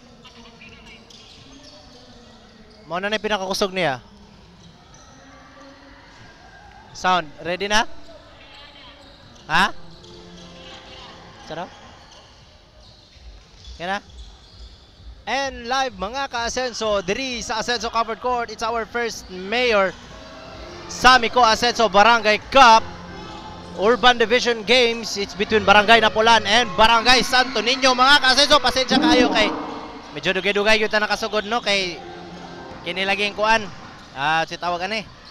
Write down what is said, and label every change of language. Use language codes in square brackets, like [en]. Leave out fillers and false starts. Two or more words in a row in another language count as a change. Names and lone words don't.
[ceb] Mao na yung pinakakusog niya. [en] Sound, ready na? [tl] Ha? Sarap? Yan na? [en] And live [ceb] mga ka-Asenso, diri sa [en] Asenso Covered Court, it's our first mayor Samico Asenso Barangay Cup Urban Division Games. It's between Barangay Napolan and Barangay Santo Niño. [ceb] Mga ka-Asenso, pasensya kayo kay medyo dugay-dugay yung nakasugod, no? Kay kinilaging kuan. Si tawag ani.